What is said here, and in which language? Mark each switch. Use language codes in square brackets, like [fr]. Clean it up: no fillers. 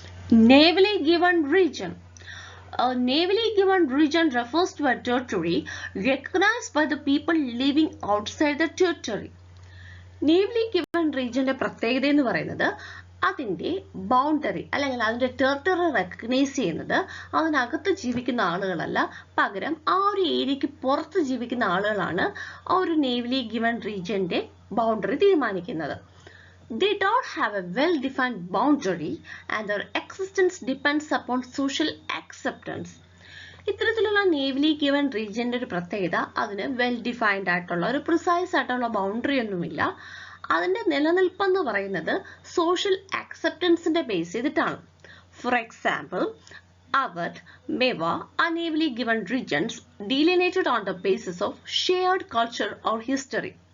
[en] Navally given region. A navally given region refers to a territory recognized by the people living outside the territory. [ml] Navally given region പ്രത്യേകത എന്ന് പറയുന്നത് അതിന്റെ boundary അല്ലെങ്കിൽ അതിന്റെ territory recognise ചെയ്യുന്നത് അതിനകത്ത് ജീവിക്കുന്ന ആളുകളല്ല, പകരം ആ ഒരു ഏരിയക്ക് പുറത്ത് ജീവിക്കുന്ന ആളുകളാണ് ആ ഒരു നേവലി ഗിവൺ റീജിയന്റെ ബൗണ്ടറി തീരുമാനിക്കുന്നത്. [en] They don't have a well-defined boundary and their existence depends upon social acceptance. [ml] ഇത്തരത്തിലുള്ള നേവലി ഗിവൺ റീജിയന്റെ ഒരു പ്രത്യേകത അതിന് വെൽ ഡിഫൈൻഡ് ആയിട്ടുള്ള ഒരു പ്രിസൈസ് ആയിട്ടുള്ള ബൗണ്ടറി ഒന്നുമില്ല. അതിന്റെ നിലനിൽപ്പെന്ന് പറയുന്നത് സോഷ്യൽ ആക്സെപ്റ്റൻസിന്റെ ബേസ് ചെയ്തിട്ടാണ്. [en] For example, Awadh, Meva are navally given regions delineated on the basis of shared culture or history.